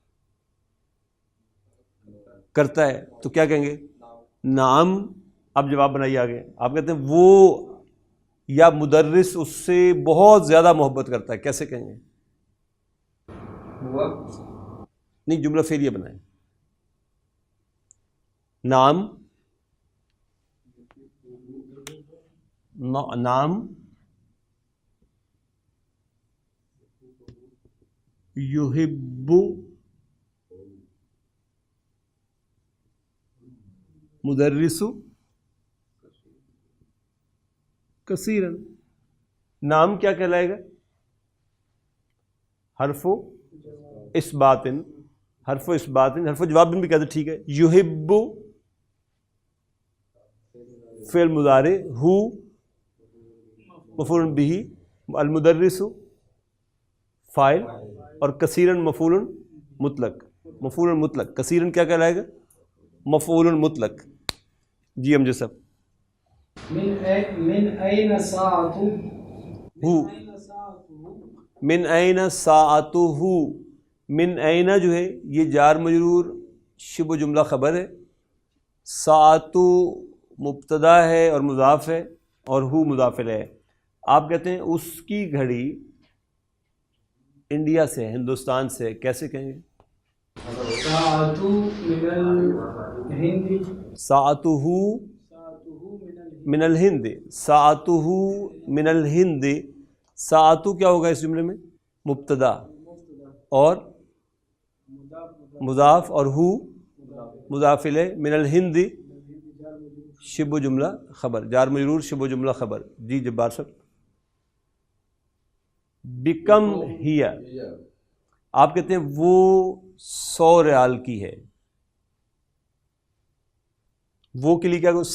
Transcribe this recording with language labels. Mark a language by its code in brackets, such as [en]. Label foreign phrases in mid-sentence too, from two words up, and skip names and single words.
[ur] کرتا ہے. تو کیا کہیں گے؟ نعم. اب جواب بنائیے آگے. آپ کہتے ہیں وہ یا مدرس اس سے بہت زیادہ محبت کرتا ہے، کیسے کہیں گے؟ نہیں، جملہ فعلیہ بنائیں. [ar] نعم. نعم یحب مدرس کثیرا. [ur] نام کیا کہلائے گا؟ حرف اثبات. حرف اثبات. حرف جواب بھی کہتے ٹھیک ہے. یحب فعل مضارع، ہو مفعول بہ، المدرس فاعل، اور کثیرا مفعول مطلق. مفعول مطلق. کثیرا کیا کہلائے گا؟ مفعول مطلق. جی امجد صاحب. [ar] من این ساعته، ہو. من این ساعته. من اینا [ur] جو ہے یہ جار مجرور شبہ جملہ خبر ہے، ساعتو مبتدا ہے اور مضاف ہے، اور ہو مضاف الیہ ہے۔ آپ کہتے ہیں اس کی گھڑی انڈیا سے، ہندوستان سے، کیسے کہیں گے؟ [ar] ساعتو من الہند، ساعتہ من الہند، ساعتہ من الہند، [ur] ساعتو کیا ہوگا اس جملے میں؟ مبتدا اور مضاف، اور ہو مضاف الیہ، [ar] من الہند [ur] شبہ جملہ خبر، جار مجرور شبہ جملہ خبر۔ جی جبار صاحب، [ar] بکم ہی، [ur] آپ کہتے ہیں وہ 100 ریال کی ہے، وہ کے لیے کیا کروں؟